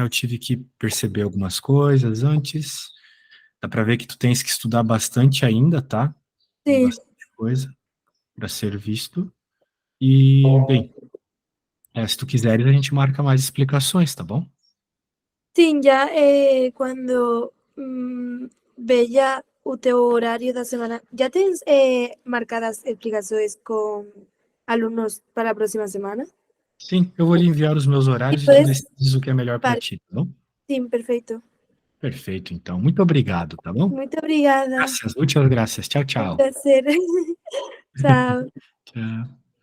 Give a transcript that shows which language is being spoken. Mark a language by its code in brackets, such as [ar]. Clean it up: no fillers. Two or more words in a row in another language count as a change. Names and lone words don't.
[pt] Eu tive que perceber algumas coisas antes. Dá para ver que tu tens que estudar bastante ainda, tá? Tem Sim. bastante coisa para ser visto. E, bem, se tu quiseres, a gente marca mais explicações, tá bom? Sim, [es] ya cuando veía [pt] o teu horario da semana, ¿ya tens marcadas explicações com alunos para a próxima semana? Sim, eu vou lhe enviar os meus E horários e tu [es] puedes, [pt] decides o que é melhor para vale, ti, tá bom? sim, perfeito. Perfeito, então. Muito obrigado, tá bom? Muito obrigada. Graças, muitas graças. Tchau, [es] Un [pt] tchau. [es] placer. Chao. [pt] Tchau.